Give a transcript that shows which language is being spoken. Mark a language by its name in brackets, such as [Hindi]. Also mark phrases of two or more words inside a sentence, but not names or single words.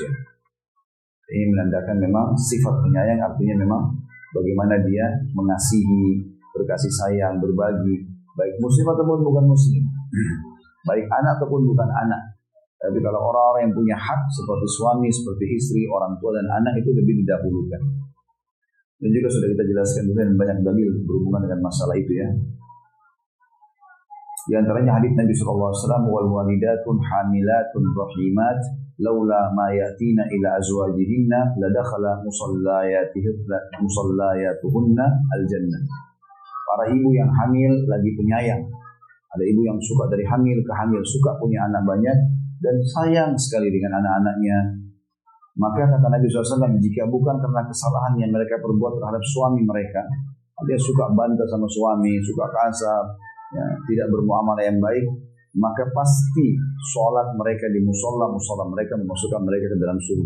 [Indonesian] Ini menandakan memang sifat penyayang, artinya memang bagaimana dia mengasihi, berkasih sayang, berbagi, baik muslim ataupun bukan muslim, baik anak ataupun bukan anak. Tapi kalau orang-orang yang punya hak seperti suami, seperti istri, orang tua dan anak itu lebih didahulukan. Dan juga sudah kita jelaskan juga dan banyak dalil berhubungan dengan masalah itu ya. Di antaranya hadits Nabi SAW, [Arabic] والوالدات حاملات رحيمات لولا ما يأتين إلى أزواجهن لدخل مصلياتهن الجنة. [Indonesian] Para ibu yang hamil lagi penyayang. Ada ibu yang suka dari hamil ke hamil, suka punya anak banyak dan sayang sekali dengan anak-anaknya. Maka kata Nabi SAW, jika bukan karena kesalahan yang mereka perbuat terhadap suami mereka, dia suka bantah sama suami, suka kasar, ya, tidak bermuamalah yang baik, maka pasti sholat mereka di musola mereka memasukkan mereka ke dalam surga.